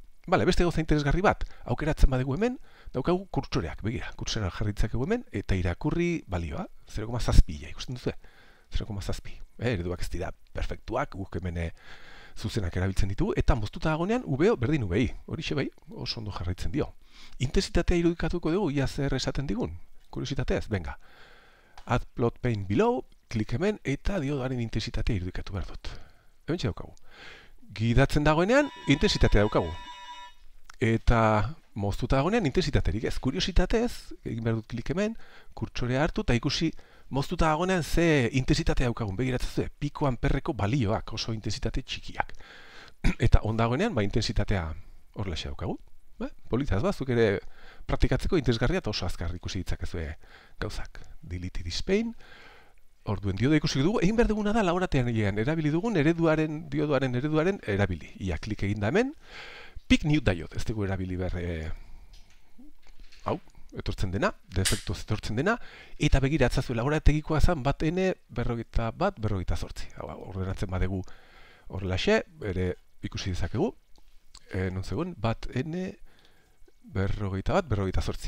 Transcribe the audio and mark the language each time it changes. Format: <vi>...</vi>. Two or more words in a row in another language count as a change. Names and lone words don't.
<eu>Beste gauza interesgarri bat, aukeratzen badegu hemen, daukagu kurtsoreak, begira, kurtsoreak jarritzakegu hemen, eta irakurri balioa, 0,7 ikusten duzu, 0,7. Ereduak ez dira perfektuak, guk hemen zuzenak erabiltzen ditugu, eta moztuta dagoenean UBO berdin UBI, horixe bai, oso ondo jarraitzen dio. Intensitatea irudikatuko dugu, ia zer esaten digun, kuriositatez, venga.</eu> <en>Add plot pane below,</en> <eu>klik hemen, eta diodoaren intensitatea irudikatu behar dut. Hemen daukagu. Gidatzen dagoenean, intensitatea daukagu. Eta moztuta dagoenean intensitaterik ez. Kuriositatez, egin behar dut klik hemen, kurtsorea hartu, eta ikusi moztuta dagoenean ze intensitatea daukagun. Begiratzen zuen, piko amperreko balioak, oso intensitate txikiak. Eta ondagoenean, intensitatea horrelaxe daukagu. Politaz zuk ere praktikatzeko interesgarria eta oso azkar ikusi ditzakezue gauzak.</eu> <en>Delete this pane.</en> <eu>Orduen diodo ikusi dugu, egin behar duguna da laboratean erabili dugun diodoaren ereduaren erabili. Ia klik egin da hemen,</eu> <en>pick new diode,</en> <eu>ez dugu erabili behar hau, etortzen dena, defektu etortzen dena, eta begiratzazu laborategikoa zen bat N, 48. Ordenatzen badegu horrelaxe, ere ikusi dezakegu, non zegoen, bat N, 48.</eu>